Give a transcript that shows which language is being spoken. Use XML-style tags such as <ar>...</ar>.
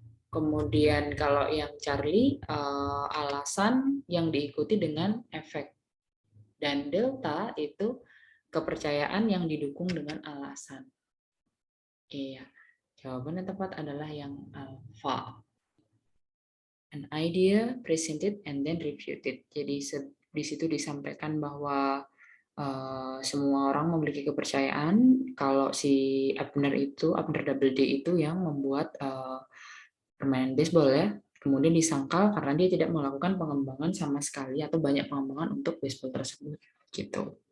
<id>Kemudian kalau yang Charlie, alasan yang diikuti dengan efek. Dan delta itu kepercayaan yang didukung dengan alasan. Iya, jawaban yang tepat adalah yang alpha.</id> <en>An idea presented and then refuted.</en> <id>Jadi di situ disampaikan bahwa semua orang memiliki kepercayaan kalau si Abner Doubleday itu yang membuat permainan baseball ya. Kemudian disangkal karena dia tidak melakukan pengembangan sama sekali atau banyak pengembangan untuk baseball tersebut. Gitu.</id>